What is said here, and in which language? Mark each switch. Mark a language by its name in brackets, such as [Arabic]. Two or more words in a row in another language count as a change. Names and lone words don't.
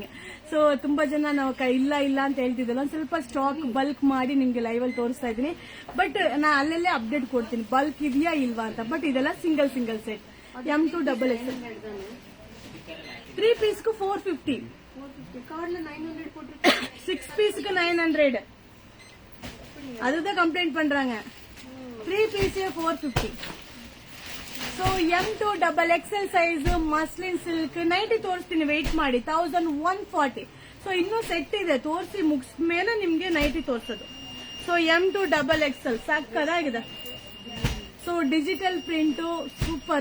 [Kannada] ಸೊ ತುಂಬಾ ಜನ ನಾವು ಇಲ್ಲ ಇಲ್ಲ ಅಂತ ಹೇಳ್ತಿದ್ದಲ್ಲ, ಒಂದ್ ಸ್ವಲ್ಪ [English] stock bulk [Kannada] ಮಾಡಿ ನಿಮ್ಗೆ ಲೈವ್ ಅಲ್ಲಿ ತೋರಿಸ್ತಾ ಇದೀನಿ. ಬಟ್ ನಾ ಅಲ್ಲಲ್ಲೇ ಅಪ್ಡೇಟ್ ಕೊಡ್ತೀನಿ ಬಲ್ಕ್ ಇದೆಯಾ ಇಲ್ವಾ ಅಂತ. ಬಟ್ ಇದೆಲ್ಲ [English] single set. [Kannada] M2 [English] double XL [Kannada] 3 ಪೀಸ್ಗೂ 450, 6 பீஸுக்கு 900. [Tamil] அதுதான் கம்ப்ளைண்ட் பண்றாங்க. 3 பீஸே 450. [Kannada] ಸೊ M2 [English] double XL size muslin silk nighty [Kannada] ತೋರಿಸ್ತೀನಿ, ವೆಯ್ಟ್ ಮಾಡಿ. 1140. ಸೊ ಇನ್ನೂ ಸೆಟ್ ಇದೆ, ತೋರಿಸಿ ಮುಗಿಸ್ ಮೇಲೆ ನಿಮ್ಗೆ ನೈಟಿ ತೋರಿಸೋದು. ಸೊ M2 [English] double XL [Kannada] ಸಾಕಾಗಿದೆ. [English] so digital print super.